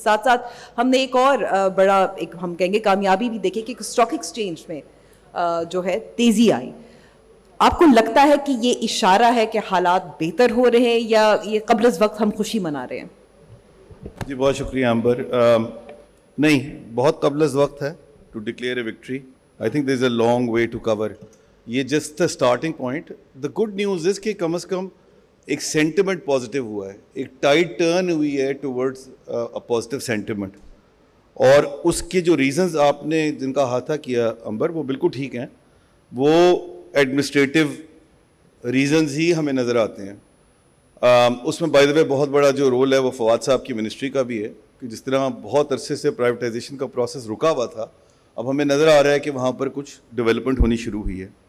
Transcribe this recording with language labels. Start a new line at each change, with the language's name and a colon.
Urdu: ساتھ ساتھ ہم نے ایک اور بڑا ایک ہم کہیں گے کامیابی بھی دیکھی کہ اسٹاک ایکسچینج میں جو ہے تیزی آئی. آپ کو لگتا ہے کہ یہ اشارہ ہے کہ حالات بہتر ہو رہے ہیں یا یہ قبل از وقت ہم خوشی منا رہے ہیں؟ جی بہت شکریہ امبر. نہیں, بہت قبل از وقت ہے
English: to declare a victory. I think there is a long way to cover. یہ just the starting point. The good news is
Urdu: کہ کم از کم ایک
English: sentiment positive ہوا ہے, ایک tide turn ہوئی ہے towards a positive sentiment.
Urdu: اور اس کے جو reasons آپ نے جن کا احاطہ کیا امبر وہ بالکل ٹھیک ہیں, وہ administrative reasons ہی ہمیں نظر آتے ہیں. اس میں
English: by the way
Urdu: بہت بڑا جو رول ہے وہ فواد صاحب کی منسٹری کا بھی ہے کہ جس طرح بہت عرصے سے پرائیویٹائزیشن کا پروسیس رکا ہوا تھا, اب ہمیں نظر آ رہا ہے کہ وہاں پر کچھ ڈیولپمنٹ ہونی شروع ہوئی ہے.